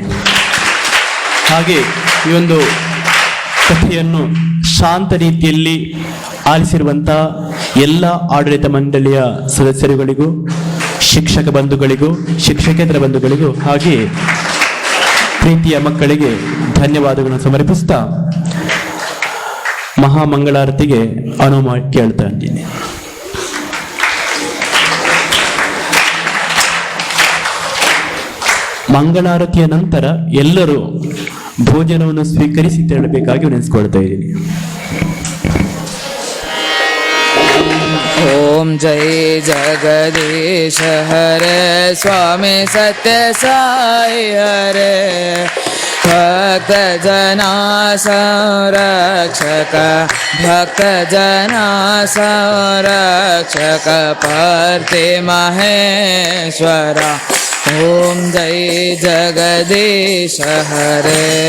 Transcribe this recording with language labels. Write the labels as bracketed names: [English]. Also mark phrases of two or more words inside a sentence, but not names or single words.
[Kannada] ಹಾಗೆ ಈ ಒಂದು ಕಥೆಯನ್ನು ಶಾಂತ ರೀತಿಯಲ್ಲಿ ಆಲಿಸಿರುವಂಥ ಎಲ್ಲ ಆಡಳಿತ ಮಂಡಳಿಯ ಸದಸ್ಯರುಗಳಿಗೂ, ಶಿಕ್ಷಕ ಬಂಧುಗಳಿಗೂ, ಶಿಕ್ಷಕೇತರ ಬಂಧುಗಳಿಗೂ, ಹಾಗೆ ಪ್ರೀತಿಯ ಮಕ್ಕಳಿಗೆ ಧನ್ಯವಾದಗಳನ್ನು ಸಮರ್ಪಿಸ್ತಾ ಮಹಾಮಂಗಳಾರತಿಗೆ ಅನುವು ಕೇಳ್ತಾ ಇದ್ದೀನಿ. ಮಂಗಳಾರತಿಯ ನಂತರ ಎಲ್ಲರೂ ಭೋಜನವನ್ನು ಸ್ವೀಕರಿಸಿ ತೆರಳಬೇಕಾಗಿ ವಿನಂತಿಸಿಕೊಳ್ತಾ ಇದ್ದೀನಿ. [Hindi] ओम जय जगदीश हरे स्वामी सत्य साई हरे भक्त जना संरक्षक भक्त जना संरक्षक परते महेश्वरा ओम जय जगदीश हरे